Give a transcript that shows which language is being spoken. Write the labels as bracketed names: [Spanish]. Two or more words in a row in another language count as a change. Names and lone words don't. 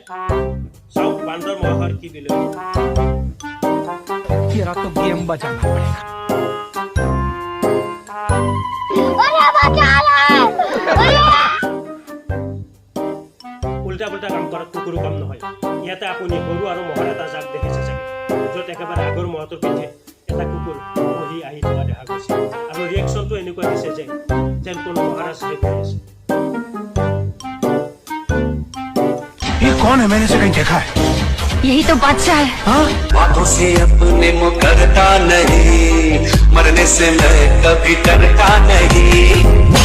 [Assamese] চাওক বান্দৰ মহৰ কি বিলৈ। উল্টা পুল্টা কাম কৰাত কুকুৰো কাম নহয়। ইয়াতে আপুনি গৰু আৰু মহৰ এটা জাক দেখিছে চাগে, য'ত একেবাৰে আগৰ মহটোৰ পিঠে এটা কুকুৰ বহি আহি থকা দেখা গৈছে, আৰু ৰিয়েকশ্যনটো এনেকুৱা দিছে যেন কোনো মহাৰাজ হৈ গৈ আছে। [Hindi] ये कौन है? मैंने इसे कहीं देखा है। यही तो बादशाह है। हाँ? बातों से अपने मुकरता नहीं, मरने से मैं कभी डरता नहीं।